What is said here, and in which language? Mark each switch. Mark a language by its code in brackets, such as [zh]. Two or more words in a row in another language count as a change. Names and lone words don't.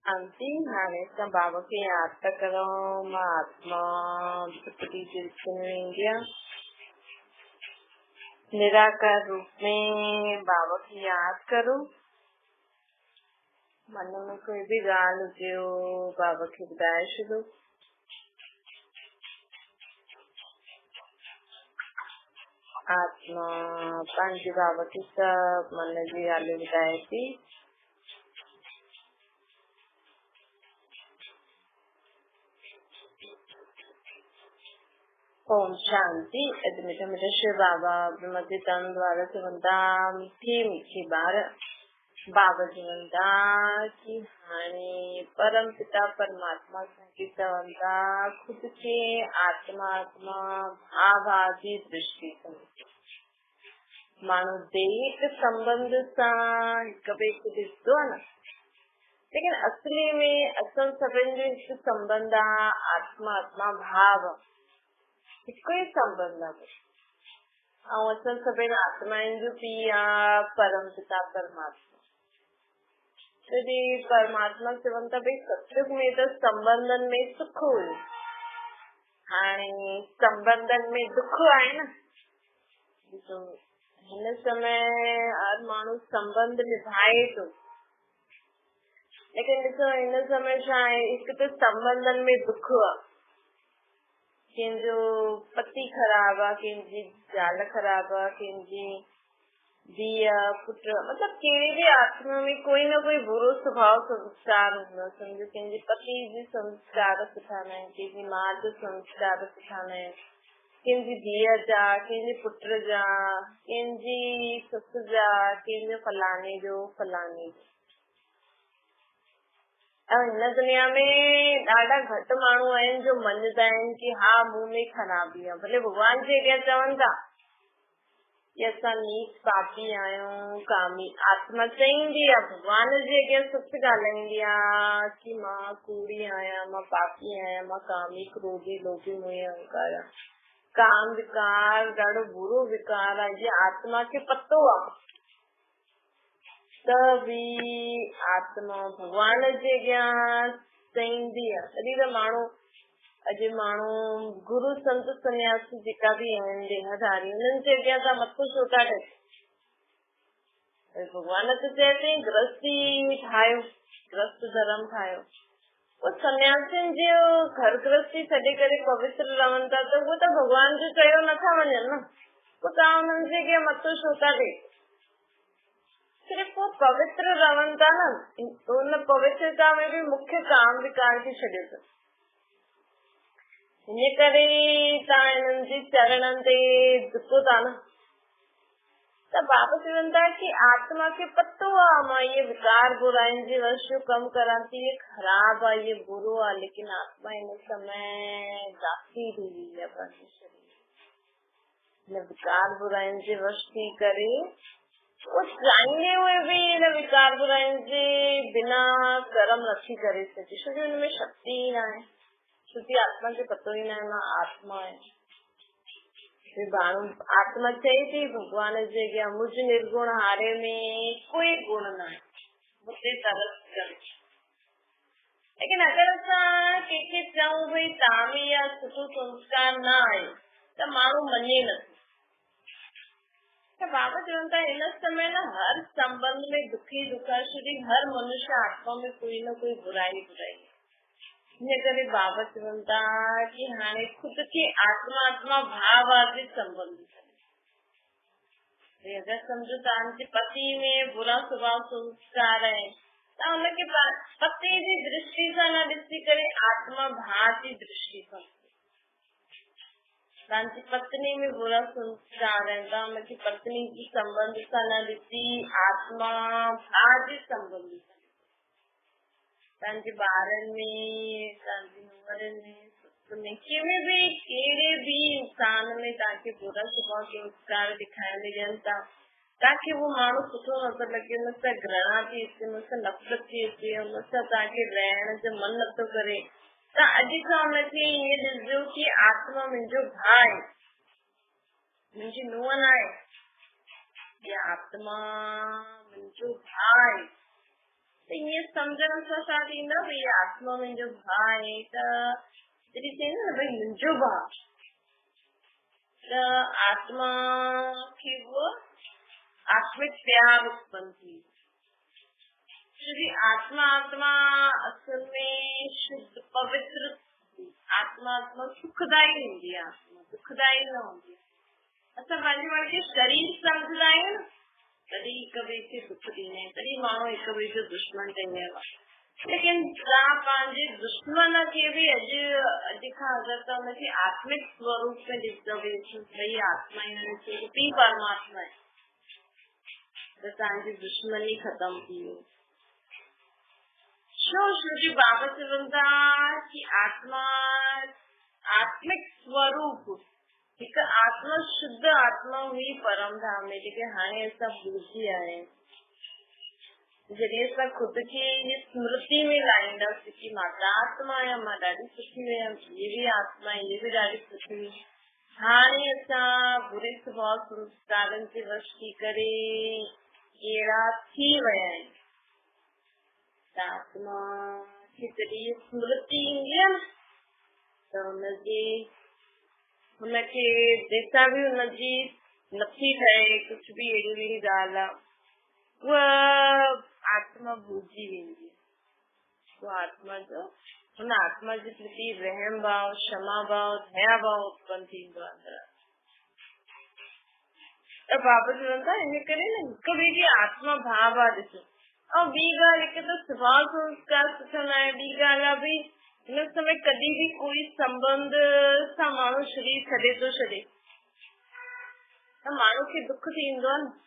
[sd] शांति हाणे तव्हां बाबा खे यादि था करो। मां आत्मा इंडिया निराकार रूप में बाबा खे यादि करो। मन में कोई भी ॻाल्हि हुजेव बाबा खे ॿुधाए छॾो। आत्मा पंहिंजे बाबा खे सभु मन जी ॻाल्हियूं ॿुधाए थी। ओम शांति। अॼु मिठा मिठा शिव बाबा ब्रह्मति तन द्वारा चवंदा मीठी मीठी ॿार बाबा चवंदा कि हाणे परम पिता परमात्मा असांखे चवंदा खुद खे आत्मा आत्मा भाव जी दृष्टि सां माण्हू देह संबंध सां हिक ॿिए खे ॾिसंदो आहे न, लेकिन असली में असल सभिनि जो हिकु संबंध आहे आत्मा आत्मा भाव, हिकु ई संबंध आहे। ऐं असल सभिनि आत्माउनि जो पीउ आहे परम पिता परमात्मा। तॾहिं परमात्मा चवनि था भई सतयुग में त संबंधनि में सुख हुयो, हाणे संबंधनि में दुख आहे न। हिन समय हर माण्हू संबंध निभाए थो, लेकिन ॾिसो हिन समय छा आहे, हिकु त संबंधनि में दुख आहे। कंहिंजो पति ख़राब आहे, कंहिंजी ज़ाल ख़राब आहे, कंहिंजी धीअ पुट, मतलब कहिड़ी भी आत्मा में कोई न कोई बुरो स्वभाव संस्कार हूंदो। सम्झो कंहिंजे पति जी संस्कार सुठा न आहिनि, कंहिंजी माउ जो संस्कार सुठा न आहिनि, कंहिंजी धीअ जा, कंहिंजे पुट जा, कंहिंजी ससु जा, कंहिंजो फलाणे जो फलाणे जो। हिन दुनिया में ॾाढा घटि माण्हू आहिनि जो मञदा आहिनि कि हा मूं में ख़राबी आहे। भले भॻवान जे अॻियां चवनि था कि असां नीच पापी आहियूं, कामी आत्मा चईंदी आहे, भॻवान जे अॻियां सच ॻाल्हाईंदी आहे कि मां कूड़ी आहियां, मां पापी आहियां, मां कामी क्रोधी लोभी मोही अहंकार आहियां। काम विकार ॾाढो बुरो विकार आहे, जे आत्मा खे पतो आहे। त बि आत्मा भॻवान जे अॻियां चईंदी आहे। तॾहिं त माण्हू अॼु माण्हू गुरु संत सन्यासी जेका बि आहिनि देहधारी, उन्हनि जे अॻियां तव्हां मथो छो था टेको? भॻवान त चए थी गृहस्थी ठाहियो, गृहस्थ धर्म ठाहियो। उहो सन्यासियुनि जो घर गृहस्थी छॾे करे पवित्र रहनि था, त उहो त भॻवान जो चयो नथा वञनि न। पोइ तव्हां उन्हनि जे अॻियां मथो छो था टेको? [hi] सिर्फ़ वो [sd] पवित्र रहनि था न, उन पवित्रता में भी मुख्य काम विकार खे छॾियो अथनि। हिन करे तव्हां हिननि जे चरणनि ते झुको था न। त बाबा चवनि था कि आत्मा खे पतो आहे मां ये विकार बुराइनि जे वश जो कमु करां थी, ये ख़राब आहे, ये बुरो आहे, लेकिन आत्मा हिन समय दासी थी वई आहे पंहिंजे शरीर। हिन विकार बुराइनि जे वश थी करे वो चाहींदे [hi] हुए भी [sd] हिन विकार बुराइनि जे बिना कर्म नथी करे सघे, छो जो हिनमें शक्ति ई न आहे। छोकी आत्मा खे पतो ई न आहे मां आत्मा आहे। माण्हू आत्मा चए थी भॻवान जे अॻियां [hi] मुझ निर्गुण हारे में कोई गुण [sd] न आहे, मुझे तरस करे। लेकिन अगरि असां कंहिंखे चऊं भई तव्हां में इहा सुठो संस्कार न आहे त माण्हू मञे नथो। बाबा चवनि था हिन समय न हर संबंध में दुखी दुख आहे, छोकी हर मनुष्य आत्मा में कोई न कोई बुराई बुराई है। हिन करे बाबा चवनि था कि हाणे खुद खे आत्मा आत्मा भाव आदि संबंध करे। अगरि सम्झो तव्हांजे पति में बुरा स्वभाव संस्कार आहे त हुनखे पति जी दृष्टि सां न ॾिसी करे आत्मा भाव जी दृष्टि सां। तव्हांजी पत्नी में बुरा संस्कार है त हुनखे पत्नी जी संबंध सां न ॾिसी आत्मा भाव जे संबंध सां। तव्हांजे ॿारनि में, तव्हांजी नुंहरनि में, ससु में, कंहिं भी कहिड़े भी इंसान में तव्हांखे बुरा स्वभाव संस्कार ॾेखारे ॾियनि था, तव्हांखे वो माण्हू सुठो नथो लॻे, हुन सां घृणा थी अचे, हुन सां नफ़रत थी अचे, हुन सां तव्हांखे रहण जो मन नथो करे, त अॼु खां हुनखे ईअं ॾिसजो कि आत्मा मुंहिंजो भाउ आहे, मुंहिंजी नुंहं न आहे, इहा आत्मा मुंहिंजो भाउ आहे। त ईअं सम्झण सां छा थींदो भई आत्मा मुंहिंजो भाउ आहे त जॾहिं चईंदा न भई मुंहिंजो भाउ त आत्मा खे वो आत्मिक प्यार उत्पन्न थी। आत्मा असल में शुद्ध पवित्र आत्मा सुखदाई हूंदी आहे, आत्मा दुखदाई न हूंदी आहे। असां पंहिंजे पाण खे शरीर सम्झंदा आहियूं न तॾहिं हिक ॿिए खे दुख ॾींदा आहियूं, तॾहिं माण्हू हिक ॿिए जो दुश्मन ठही वियो आहे। लेकिन तव्हां पंहिंजे दुश्मन खे बि अॼु खां अगरि तव्हां हुनखे आत्मिक स्वरूप में ॾिसंदव भई आत्मा हिन परमात्मा आहे त तव्हांजी दुश्मनी ख़तम थी वई। श्री बाबा चवनि था कि आत्मा आत्मिक स्वरूप हिकु आत्मा शुद्ध आत्मा हुई परम धाम में जेके हाणे असां भुलिजी आया आहियूं। जॾहिं असां ख़ुदि खे स्मृति में लाहींदासीं कि मां त आत्मा आहियां, मां ॾाढी सुठी हुयमि, ये बि आत्मा ये बि ॾाढी सुठी हुई। हाणे असां बुरे स्वभाव संस्कारनि जे वश थी करे अहिड़ा थी विया आहियूं। आत्मा खे जॾहिं स्मृति ईंदी आहे त हुनखे जेका बि हुनजी नथी ठहे कुझु बि अहिड़ी अहिड़ी ॻाल्हि आहे उहा आत्मा भुलिजी वेंदी आहे। उहा आत्मा जो हुन आत्मा जे प्रति रहम भाव, क्षमा भाव, दया भाव उत्पन्न थींदो आहे। त बाबा चवनि था इन करे न हिक ॿिए खे आत्मा भाव आहे ॾिसो। ऐं ॿी ॻाल्हि हिकु त स्वभाव संस्कार सुठो न आहे। ॿी ॻाल्हि आहे भई हिन समय कॾहिं बि कोई संबंध सां माण्हू शरीर छॾे थो छॾे त माण्हू खे दुख थींदो आहे न।